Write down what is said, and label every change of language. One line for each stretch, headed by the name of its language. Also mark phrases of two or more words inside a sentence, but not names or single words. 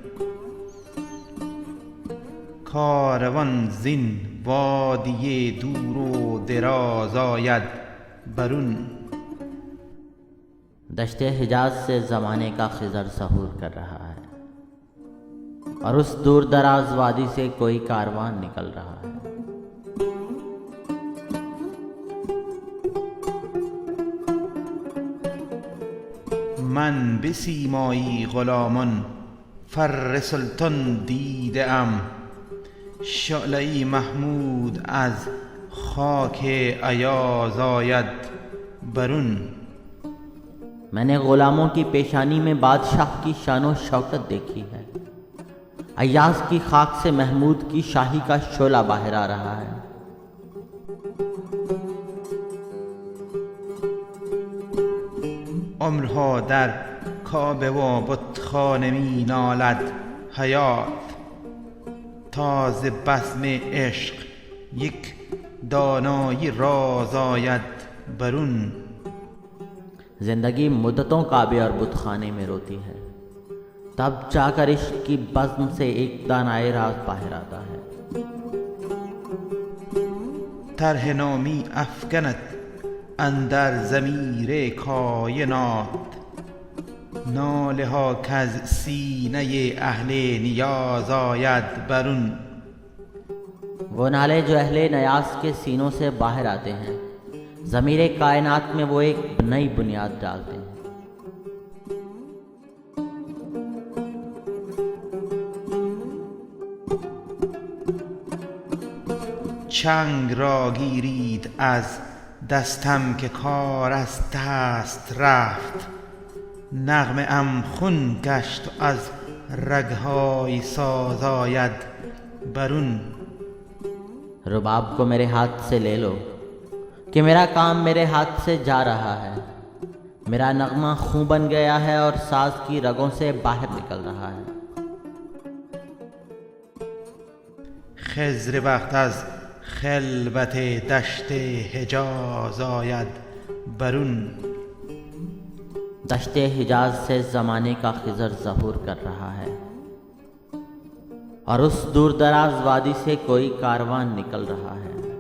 Persian: کاروان زین وادی دور و دراز آید برون.
Urdu: دشتِ حجاز سے زمانے کا خضر سہور کر رہا ہے اور اس دور دراز وادی سے کوئی کاروان نکل رہا ہے.
Persian: من به سیمایی غلامان فر سلطان دیده ام، شعله‌ای محمود از خاک ایاز آید برون.
Urdu: میں نے غلاموں کی پیشانی میں بادشاہ کی شان و شوکت دیکھی ہے. ایاز کی خاک سے محمود کی شاہی کا شعلہ باہر آ رہا ہے.
Persian: عمرها در کعبه و بتخانه می نالد حیات، تا ز بزم عشق یک دانایی راز آید برون.
Urdu: زندگی مدتوں کعبے اور بت خانے میں روتی ہے، تب جا کر عشق کی بزم سے ایک دانائے راز باہر آتا ہے.
Persian: طرح نامی افکند اندر ضمیر کائنات، ناله ها کز سینه اهل نیاز آید برون.
Urdu: وہ نالے جو اہلِ نیاس کے سینوں سے باہر آتے ہیں، ضمیرِ کائنات میں وہ ایک نئی بنیاد ڈالتے ہیں.
Persian: چنگ را گیرید از دستم که کار از دست رفت، نغمه ام خون گشت و از رگهای ساز آید برون.
Urdu: رباب کو میرے ہاتھ سے لے لو کہ میرا کام میرے ہاتھ سے جا رہا ہے. میرا نغمہ خوں بن گیا ہے اور ساز کی رگوں سے باہر نکل رہا ہے.
Persian: خضر وقت از خلوت دشت حجاز آید برون.
Urdu: دشتِ حجاز سے زمانے کا خضر ظہور کر رہا ہے اور اس دور دراز وادی سے کوئی کاروان نکل رہا ہے.